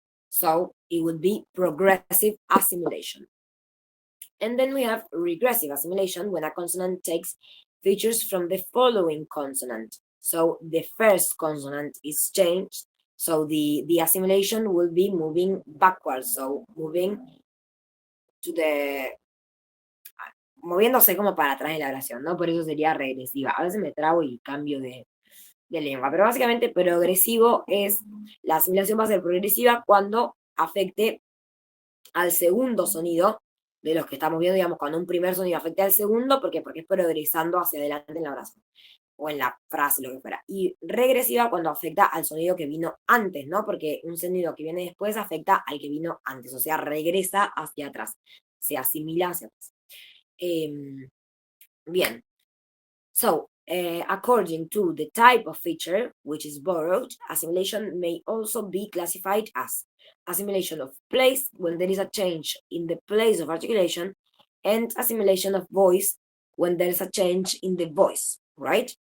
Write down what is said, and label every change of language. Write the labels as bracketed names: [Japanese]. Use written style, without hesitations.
[English] So it would be progressive assimilation. And then we have regressive assimilation when a consonant takes features from the following consonant. So the first consonant is changed. So the assimilation will be moving backwards. So moving to the [Spanish] moviéndose como para atrás de la oración, ¿no? Por eso sería regresiva. A veces me trago y cambio de lengua, pero básicamente progresivo es, la asimilación va a ser progresiva cuando afecte al segundo sonido de los que estamos viendo, digamos, cuando un primer sonido afecte al segundo, porque es progresando hacia adelante en la oración, o en la frase, lo que fuera. Y regresiva cuando afecta al sonido que vino antes, ¿no? Porque un sonido que viene después afecta al que vino antes, o sea, regresa hacia atrás, se asimila hacia atrás. Bien. [English] So, according to the type of feature which is borrowed, assimilation may also be classified as assimilation of place when there is a change in the place of articulation, and assimilation of voice when there is a change in the voice, right?